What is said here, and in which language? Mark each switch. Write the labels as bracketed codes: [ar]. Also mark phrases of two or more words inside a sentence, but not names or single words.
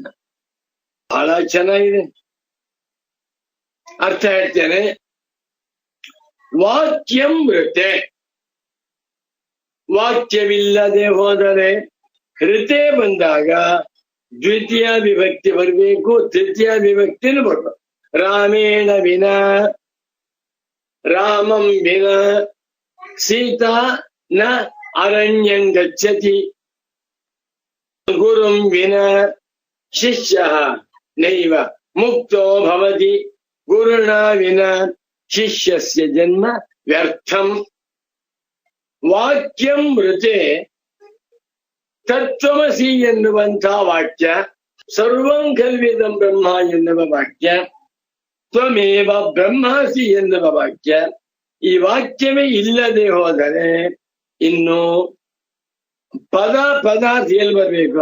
[kn] ಬಹಳ ಚೆನ್ನಾಗಿದೆ. ಅರ್ಥ ಹೇಳ್ತೇನೆ. [sa] ವಾಕ್ಯಂ ಋತೆ, [kn] ವಾಕ್ಯವಿಲ್ಲದೆ ಹೋದರೆ, ಋತೆ ಬಂದಾಗ ದ್ವಿತೀಯ ವಿಭಕ್ತಿ ಬರಬೇಕು, ತೃತೀಯ ವಿಭಕ್ತಿನೂ ಬರ್ಬೇಕು. [sa] ರಾಮೇಣ ವಿನ, ರಾಮಂ ವಿನ ಸೀತಾ ನ ಅರಣ್ಯಂ ಗಚ್ಚತಿ, ಗುರುಂ ವಿನ ಶಿಷ್ಯಃ ನೈವ ಮುಕ್ತೋ ಭವತಿ, ಗುರುಣ ವಿನ ಶಿಷ್ಯಸ್ಯ ಜನ್ಮ ವ್ಯರ್ಥಂ. ವಾಕ್ಯಂ ಮೃತೆ ತತ್ವಮಸಿ [kn] ಎನ್ನುವಂಥ ವಾಕ್ಯ, [sa] ಸರ್ವಂ ಖಲ್ವಿದಂ ಬ್ರಹ್ಮ [kn] ಎನ್ನುವ ವಾಕ್ಯ, [sa] ತ್ವಮೇವ ಬ್ರಹ್ಮಾಸಿ [kn] ಎನ್ನುವ ವಾಕ್ಯ, ಈ ವಾಕ್ಯವೇ ಇಲ್ಲದೆ ಹೋದರೆ ಇನ್ನು ಪದಾರ್ಥ ಎಲ್ಲಿ ಬರಬೇಕು?